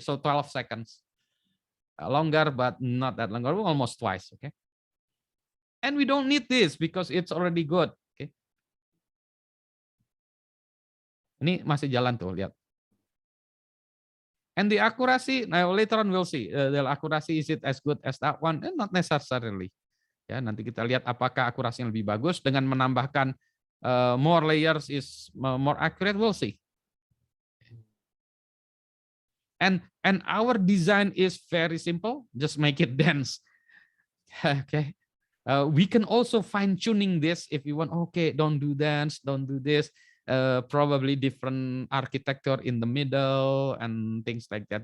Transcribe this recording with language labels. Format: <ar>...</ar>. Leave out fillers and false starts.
<en>So 12 seconds, longer, but not that longer. Almost twice. Okay, and we don't need this because it's already good.</en> <id>Okay, ini masih jalan tuh, lihat.</id> <en>And the accuracy, now later on we'll see. The accuracy, is it as good as that one? Not necessarily.</en> <id>Ya, nanti kita lihat apakah akurasi yang lebih bagus dengan menambahkan</id> <en>more layers is more accurate. We'll see. And our design is very simple. Just make it dense. Okay. We can also fine tuning this if you want. Okay, don't do dance, don't do this. Probably different architecture in the middle and things like that.</en>